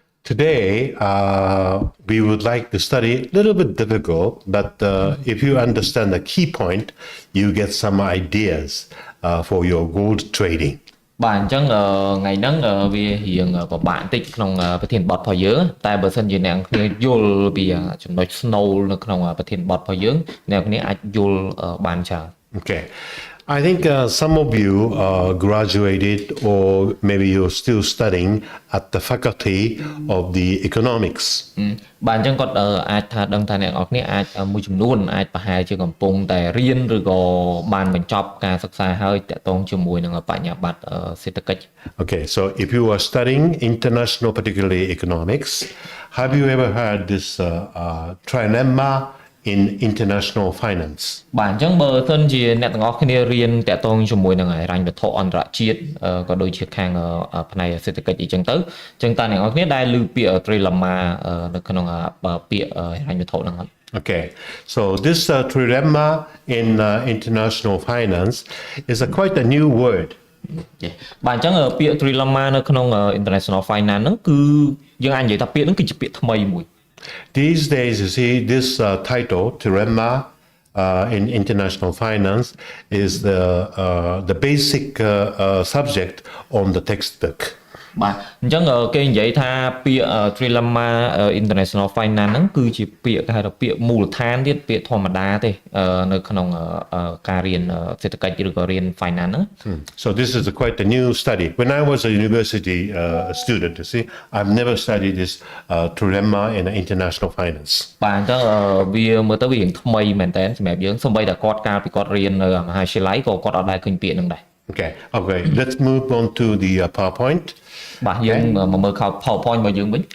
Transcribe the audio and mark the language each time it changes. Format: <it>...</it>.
<en>Today, we would like to study a little bit difficult, but if you understand the key point, you get some ideas for your gold trading.</en> <km>បាទអញ្ចឹងថ្ងៃហ្នឹងវារៀងពិបាកបន្តិចក្នុងប្រធានបទរបស់យើងតែបើសិនជាអ្នកគ្នាយល់ពីចំណុចស្នូលនៅក្នុងប្រធានបទរបស់យើងអ្នកគ្នាអាចយល់បានច្រើន</km> <en>Okay. I think some of you graduated or maybe you're still studying at the faculty of the economics.</en> <km>បាទអញ្ចឹងគាត់អាចថាដឹងថាអ្នកនរគ្នាអាចមួយចំនួនអាចប្រហែលជាកំពុងតែរៀនឬក៏បានបញ្ចប់ការសិក្សាហើយតាក់ទងជាមួយនឹងបញ្ញាបត្រសេដ្ឋកិច្ច</km> <en>Okay, so if you are studying international, particularly economics, have you ever heard this Trilemma in international finance?</en> <km>បាទអញ្ចឹងបើសិនជាអ្នកទាំងអស់គ្នារៀនតាក់ទងជាមួយនឹងហិរញ្ញវត្ថុអន្តរជាតិក៏ដូចជាខាងផ្នែកសេដ្ឋកិច្ចអីចឹងទៅអញ្ចឹងតើអ្នកទាំងអស់គ្នាដែលឮពាក្យ Trilemma នៅក្នុងពាក្យហិរញ្ញវត្ថុហ្នឹង</km> <en>Okay, so this Trilemma in international finance is quite a new word.</en> <km>បាទអញ្ចឹងពាក្យ Trilemma នៅក្នុង international finance ហ្នឹងគឺយើងអាចនិយាយថាពាក្យហ្នឹងគឺជាពាក្យថ្មីមួយ</km> <en>These days, you see, this title, Trilemma in international finance, is the basic subject on the textbook.</en> <km>បាទអញ្ចឹងគេនិយាយថាពាក្យ Trilemma international finance ហ្នឹងគឺជាពាក្យគេហៅថាពាក្យមូលដ្ឋានទៀតពាក្យធម្មតាទេនៅក្នុងការរៀនសេដ្ឋកិច្ចឬក៏រៀន finance ហ្នឹង</km> <en>So this is quite a new study. When I was a university student, you see, I've never studied this Trilemma in international finance.</en> <km>បាទអញ្ចឹងវាមើលទៅវារៀងថ្មីមែនតើសម្រាប់យើងសូម្បីតែគាត់កាលពីគាត់រៀននៅមហាវិទ្យាល័យក៏គាត់អត់ដែលឃើញពាក្យហ្នឹងដែរ</km> <en>Okay, let's move on to the PowerPoint.</en> <km>បាទយើងមកមើល PowerPoint របស់យើងវិញ</km>